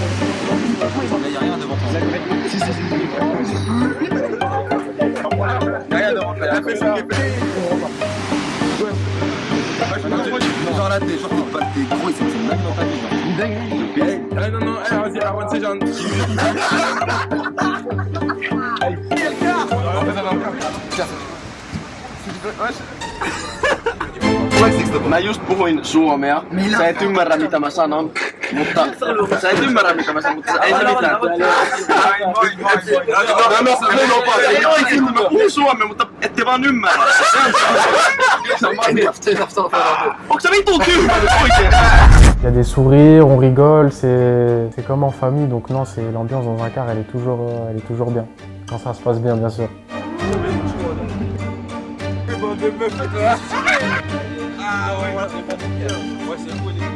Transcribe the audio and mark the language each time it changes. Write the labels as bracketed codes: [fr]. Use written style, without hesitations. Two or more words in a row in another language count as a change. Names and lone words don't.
[fr] Il n'y a rien devant toi. Genre là, t'es genre t'es gros, c'est une dingue dans ta vie. Une dingue. Non, non, vas-y, Arwan, c'est genre. [fi] Mä just puhuin suomea. Sä et ymmärrä mitä mä sanon, mutta sä et ymmärrä mitä mä sanon, mutta ei se mitään. Mä puhun suomea, mutta ette vaan ymmärrä. Onko sä vitun tyhmä nyt oikeesti? [fr] Il y a des sourires, on rigole, c'est comme en famille, donc non, c'est l'ambiance dans un car, elle est toujours bien. Quand ça se passe bien sûr. Ah ouais, c'est pas nickel. Ouais, c'est cool.